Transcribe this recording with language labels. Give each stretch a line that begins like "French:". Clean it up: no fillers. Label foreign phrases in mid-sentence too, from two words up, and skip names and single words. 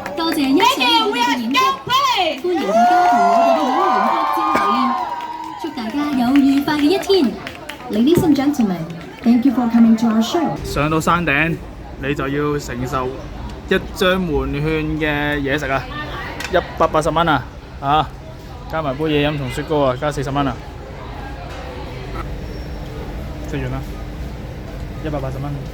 Cantonese: 謝一切嘅演出，歡迎大家同我哋嘅演員拍照留念，祝大家有愉快嘅一天。
English: Ladies and gentlemen, thank you for coming to our show。
Cantonese: 上到山頂，你就要承受一張門券嘅嘢食啊，180蚊啊，加埋杯嘢飲同雪糕啊，加40蚊啊，食完啦，180蚊。